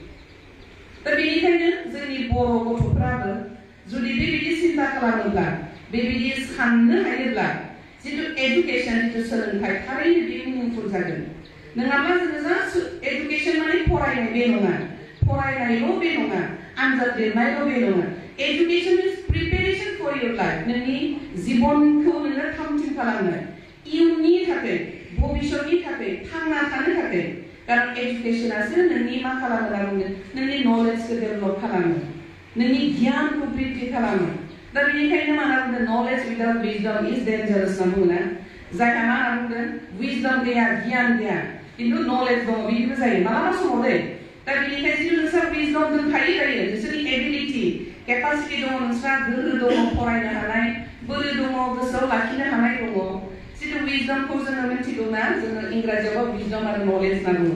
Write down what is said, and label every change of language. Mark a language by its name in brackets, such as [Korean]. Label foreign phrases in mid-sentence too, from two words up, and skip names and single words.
[Bodo] दा बेनिखायनो जोंनि बर' गथ'फ्राबो जुदि बेबायदि सिन्था खालामोब्ला बेबायदि साननो हायोब्ला जितु एडुकेसन जितु सोलोंथाइ थारैनो बेयो मुंफुर जागोन नङाब्ला जोङो [English] just education [Bodo] माने फरायनाय बे नङा फरायनायल' बे नङा आनजाद लिरनायल' बे नङा [English] education is preparation for your life [Bodo] नोंनि जिबनखौ नोङो थामथिम खालामनाय इयुननि थाखाय भबिष्यतनि थाखाय थांना थानो थाखाय कारण एडुकेसनासो नोंनि मा खालामो होनना बुंदों नोंनि नलेजखौ डेभेलप खालामो नोंनि गियानखौ बृद्धि खालामो दा बेनिखायनो मा होनना बुंदों [English] knowledge without wisdom is dangerous [Bodo] होनना बुङो ना जायहा मा होनना बुंदों विजडम गैया गियान गैया खिन्थु नलेज दङ बिदिबो जायो मालाबा समाव दे दा बेनिखायनो जुदि नोंस्रा विजडम दंखायो दायो नोंसोरनि [English] ability capacity [Bodo] दङ नोंस्रा गोहो दङ फरायनो हानाय बोलो दङ गोसोआव लाखिनो हानाय दङ जितु विजडमखौ जोङो मिथिगौ ना जोङो इंराजियावबा विजडम आरो नलेज होनना बुङो